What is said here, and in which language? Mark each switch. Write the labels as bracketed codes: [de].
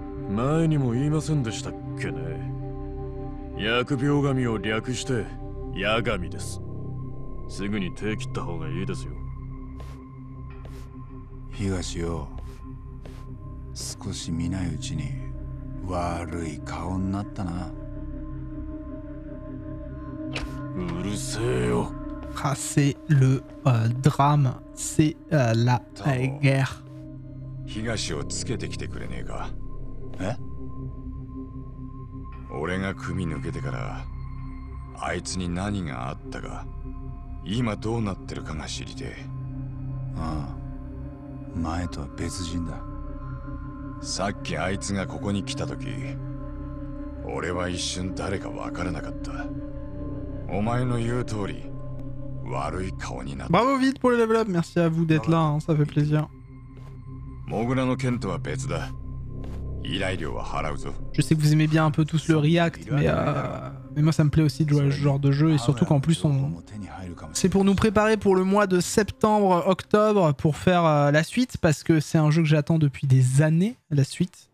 [ja] 前にも言いませんでしたっけね。疫病神を略して八神です。すぐに手切った方がいいですよ。東よ、少し見ないうちに悪い顔になったな。うるせえよ。 [fr] Ah, c'est le drame, c'est la guerre. [ja] 東をつけてきてくれねえか。え？俺が組抜けてからあいつに何があったか、今どうなってるかが知りてえ。ああ、前とは別人だ。さっきあいつがここに来た時、俺は一瞬誰かわからなかった。お前の言う通り悪い顔になった。 [fr] Bravo vite pour le level up, merci à vous d'être là, hein, ça fait plaisir. [ja] モグラの件とは別だ。依頼料は払うぞ。 [fr] Je sais que vous aimez bien un peu tous le react, mais moi ça me plaît aussi de jouer à ce genre de jeu, et surtout qu'en plus c'est pour nous préparer pour le mois de septembre-octobre pour faire la suite, parce que c'est un jeu que j'attends depuis des années, la suite.